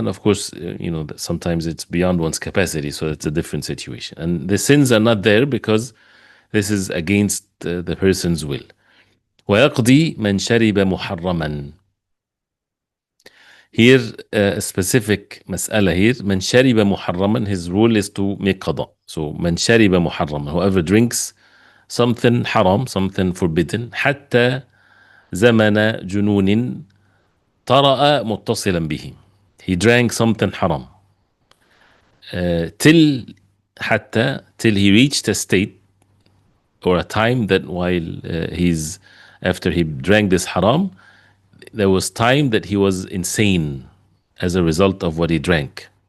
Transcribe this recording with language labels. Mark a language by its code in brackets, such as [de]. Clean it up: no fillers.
[en] And of course, sometimes it's beyond one's capacity, so it's a different situation. And the sins are not there because this is against the person's will. [ar] وَيَقْضِي مَنْ شَرِبَ مُحَرَّمًا. [en] Here, a specific mas'ala here, [ar] مَنْ شَرِبَ مُحَرَّمًا, [en] his rule is to make qada. So, [ar] مَنْ شَرِبَ مُحَرَّمًا, [en] whoever drinks something haram, something forbidden, [ar] حتى زمن جنون طرأ متصلا به. [en] He drank something haram. Till he reached a state or a time that while after he drank this haram, there was time that he was insane as a result of what he drank.